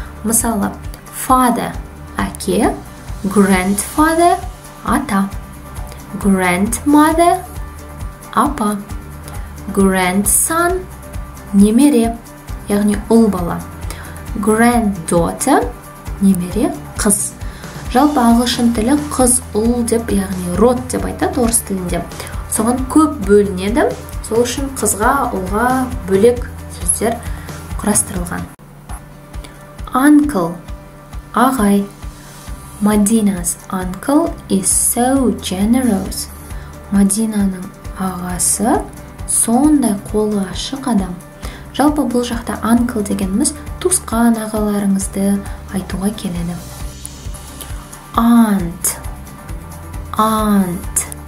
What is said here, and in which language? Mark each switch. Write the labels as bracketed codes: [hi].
[kk] Мысалы, father әке, grandfather ата, grandmother апа, grandson немере, яғни ұл бала, granddaughter немере қыз. Жалпы ағылшын тілі қыз, ұл деп, яғни род деп айтады орыс тілінде. Соған көп бөлінеді. Сол үшін қызға, ұлға бөлек сөздер құрастырылған. Uncle ағай. [en] Madina's uncle is so generous. [kk] Мадинаның ағасы сондай қолы ашық адам. Жалпы бұл жақта uncle дегеніміз туысқан ағаларыңызды айтуға келеді. [en] Aunt. Aunt.